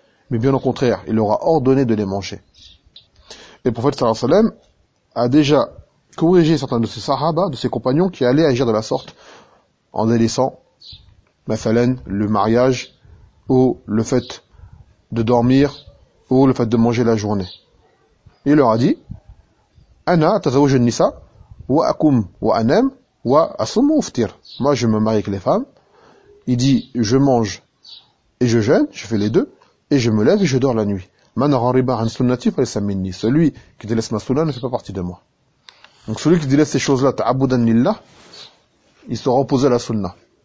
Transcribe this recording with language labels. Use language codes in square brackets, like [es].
[fr] Mais bien au contraire, il leur a ordonné de les manger. Et le prophète sallallahu alayhi wa sallam a déjà corrigé certains de ses sahaba, de ses compagnons, qui allaient agir de la sorte en délaissant مثلاً, le mariage, ou le fait de dormir, ou le fait de manger la journée. Il leur a dit, [ar] أنا أتزوج النساء وأقوم وأنام وأصوم وأفطر. [fr] Moi, je me marie avec les femmes. Il dit, je mange et je jeûne, je fais les deux, et je me lève et je dors la nuit. [ar] من غريب عن سنتي فليس مني. [fr] Celui qui délaisse ma sunna ne fait pas partie de moi. Donc celui qui délaisse ces choses-là, [ar] تعبداً لله, [fr] il sera opposé à la sunna.